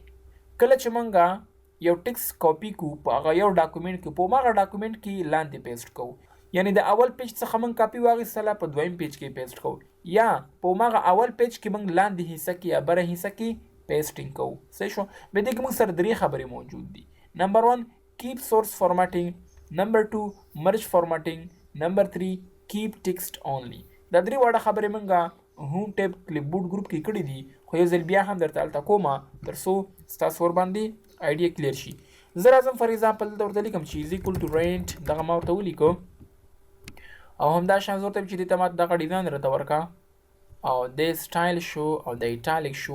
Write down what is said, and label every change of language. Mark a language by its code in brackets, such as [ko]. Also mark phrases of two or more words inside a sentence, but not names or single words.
[ps] کله چې مونږه یو ټکسټ کاپي کو په هغه یو ډاکومنټ کې، په هماغه ډاکومنټ کې لاندې پیسټ کوو. یعنی د اول پیج څخه مونږ کاپي واخیستله، په دویم پیج کې پیسټ کوو، یا په هماغه اول پیج کې مونږ لاندې حصه کې یا بره حصه کې پیسټینګ کوو. صحیح شو؟ بیا دې کې موږ سره درې خبرې موجود دي. نمبر 1 [en] keep source formatting، [ps] نمبر 2 [en] merge formatting، [ps] نمبر 3 [en] keep text only. [ps] دا درې واړه خبرې مونږه [en] Home tab clipboard group [ps] کې کړي دي، خو یو ځل بیا هم درته هلته کومه تر څو ستاسو ورباندې آیډیا کلیر شي. زه راځم [en] for example [ps] دلته ورته لیکم چې [en] as equal to rent, [ps] دغه ما ورته ولیکو، او همدا شان زه ورته چې دې ته ما دغه ډیزاین راته ورکړه، او د سټایل شو او د ایټالیک شو.